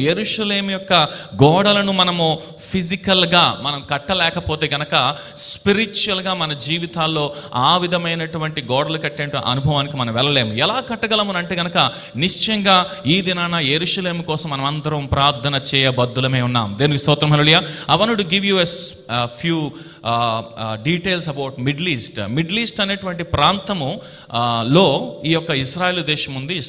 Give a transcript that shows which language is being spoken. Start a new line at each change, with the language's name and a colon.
Telugu: యెరూషలేము యొక్క గోడలను మనము ఫిజికల్గా మనం కట్టలేకపోతే గనక స్పిరిచువల్గా మన జీవితాల్లో ఆ విధమైనటువంటి గోడలు కట్టే అనుభవానికి మనం వెళ్ళలేము. ఎలా కట్టగలము అంటే గనక నిశ్చయంగా ఈ దినాన యెరూషలేము కోసం మనం అందరం ప్రార్థన చేయబద్దులమే ఉన్నాం. దేనికి స్తోత్రం, హల్లెలూయా.
English: I want to give you a few details about Middle East.
Telugu: Middle east అనేటువంటి ప్రాంతము లో ఈ యొక్క ఇజ్రాయెల్ దేశం ఉంది.